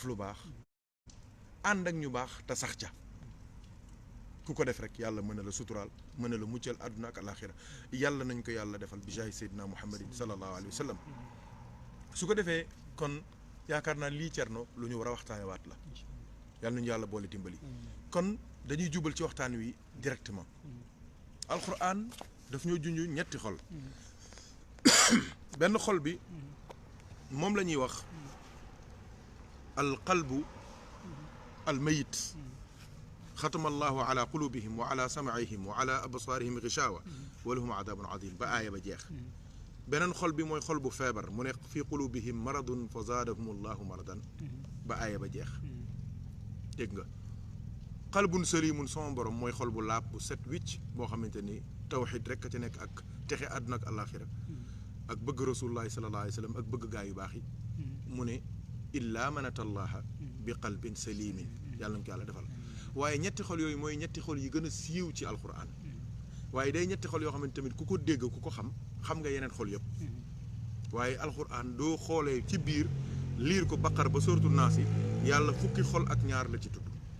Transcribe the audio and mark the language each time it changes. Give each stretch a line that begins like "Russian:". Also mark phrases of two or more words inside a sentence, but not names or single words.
Wolof: lu baax ànd ak ñu baax te sax ca ku ko def rek yàlla mën na la suturaal mën na la muccal àdduna ak alaxira yàlla nañ ko yàlla defal bi jaay seydina muhammadin
Arabic: صلى الله عليه وسلم
Wolof: su ko defee kon yaakaar naa lii Thierno lu ñu war a waxtaane waat la yàlla nañu yàlla boole dimbali kon dañuy jubal ci waxtaan wi directement alquran daf ñoo junj ñetti xol benn xol bi moom la ñuy wax
Arabic: القلب الميت ختم الله على قلوبهم وعلى سمعهم وعلى أبصارهم غشاوة ولهم عذاب عظيم
Wolof: ba aaya ba jeex beneen xol bi mooy xol bu feebar mu ne
Arabic: في قلوبهم مرض فزادهم الله مرضا
Wolof: ba aaya ba jeex dégg nga
Arabic: قلب سليم
Wolof: sama borom mooy xol bu laab bu set wicc boo xamante ni tawxid rek a ci nekk ak texe àdduna ak àllaaxira ak bëgg
Arabic: رسول الله صلى الله عليه وسلم
Wolof: ak bëgg gaa yu baax yi mu ne
Arabic: إلا من أتى الله بقلب سليم
Wolof: yàlla nañu ko yàlla defal waaye ñetti xol yooyu mooy ñetti xol yi gën a siiw ci alquran waaye day ñetti xol yoo xamante tamit ku ko dégg ku ko xam nga yeneen xol yëpp waaye alquran doo xoolee ci biir liir ko baqar ba sóoratu naas yi yàlla fukki xol ak ñaar la ci tudd